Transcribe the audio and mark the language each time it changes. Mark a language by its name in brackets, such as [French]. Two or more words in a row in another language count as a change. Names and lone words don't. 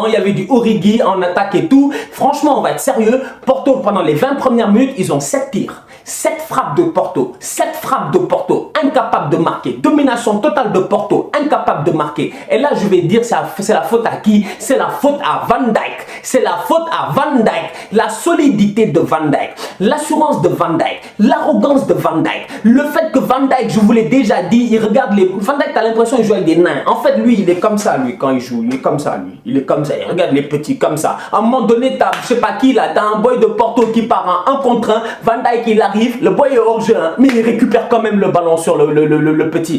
[French] Il y avait du Origi en attaque et tout. Franchement, on va être sérieux. Porto, pendant les 20 premières minutes, ils ont 7 tirs. 7 frappes de Porto, 7 frappes de Porto, incapable de marquer, domination totale de Porto, incapable de marquer. Et là, je vais dire, c'est la faute à qui? C'est la faute à Van Dijk. C'est la faute à Van Dijk. La solidité de Van Dijk, l'assurance de Van Dijk, l'arrogance de Van Dijk, le fait que Van Dijk, je vous l'ai déjà dit, il regarde les... Van Dijk, t'as l'impression qu'il joue avec des nains. En fait, lui, il est comme ça, lui, quand il joue. Il est comme ça, lui. Il est comme ça. Il regarde les petits comme ça. À un moment donné, t'as, je sais pas qui, là, t'as un boy de Porto qui part en 1 contre 1. Van Dijk, il arrive. Le boy est hors jeu, hein, mais il récupère quand même le ballon sur le petit.